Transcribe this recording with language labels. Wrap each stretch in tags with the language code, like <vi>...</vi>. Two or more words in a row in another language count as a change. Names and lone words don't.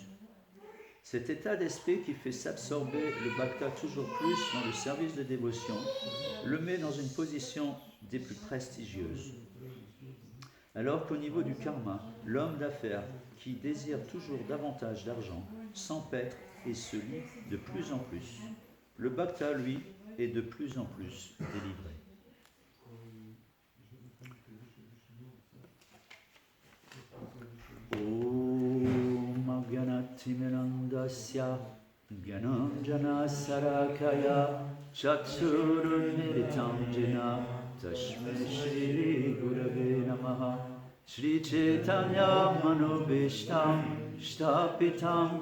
<fr>Cet état d'esprit qui fait s'absorber le bhakta toujours plus dans le service de dévotion le met dans une position des plus prestigieuses. Alors qu'au niveau du karma, l'homme d'affaires qui désire toujours davantage d'argent s'empêtre et se lie de plus en plus. Le bhakta, lui, est de plus en plus délivré.</fr> <sa>ॐ अज्ञानतिमिरान्धस्य ज्ञानाञ्जन शलाकया चक्षुरुन्मीलितं येन तस्मै श्री गुरवे नमः श्री चैतन्य मनोऽभीष्टं स्थापितं</sa>